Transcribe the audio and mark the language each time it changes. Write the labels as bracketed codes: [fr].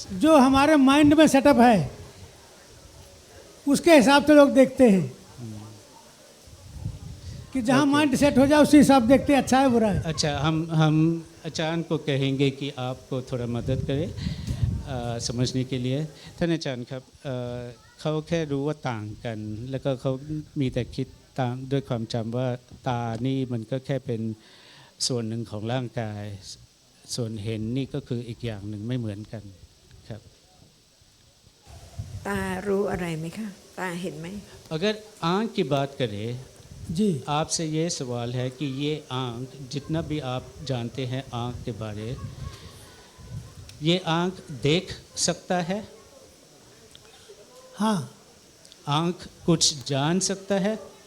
[hi] जो हमारे माइंड में सेटअप है उसके हिसाब से लोग देखते हैं कि जहाँ माइंड सेट हो जाए उसी हिसाब देखते हैं, अच्छा है बुरा है। अच्छा, हम अचान को कहेंगे कि आपको थोड़ा मदद करे समझने के लिए। [th] ท่านอาจารย์ครับเขาแค่รู้ว่าต่างกันแล้วก็เขามีแต่คิดตามด้วยความจำว่าตานี่มันก็แค่เป็นส่วนหนึ่งของร่างกายส่วนเห็นนี่ก็คืออีกอย่างหนึ่งไม่เหมือนกันครับ ตารู้อะไรไหมคะ ตาเห็นไหม [hi] अगर आँख की बात करें जी, आपसे ये सवाल है कि ये आँख जितना भी आप जानते हैं आँख के बारे, ये आँख देख सकता है? हाँ, आँख कुछ जान सकता है?